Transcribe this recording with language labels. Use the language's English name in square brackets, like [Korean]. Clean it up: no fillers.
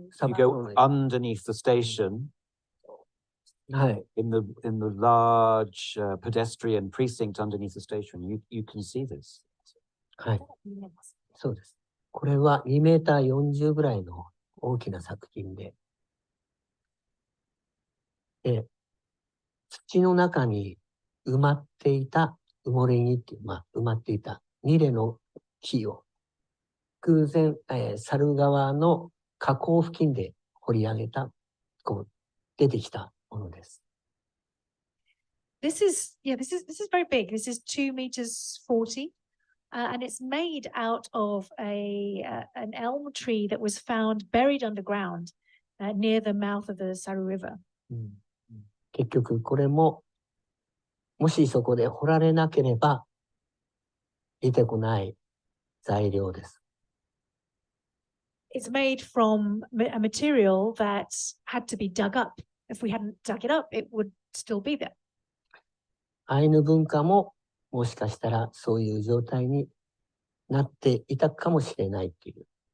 [English] you go underneath the station [Japanese] はい。 [English] in the large pedestrian precinct underneath the station. You can see this. [Japanese] はい。そうです。これは2メーター40ぐらいの大きな作品で、土の中に埋まっていた埋もれ木っていう、埋まっていたニレの木を偶然、猿川の河口付近で掘り上げた、出てきたものです。 [English] This is very big. This is 2 meters 40. And it's made out of an elm tree that was found buried underground near the mouth of the Saru River. [Japanese] 結局これももしそこで掘られなければ出てこない材料です。 [English] It's made from a material that had to be dug up. If we hadn't dug it up, it would still be there. [Japanese] アイヌ文化ももしかしたらそういう状態になっていたかもしれないっていう。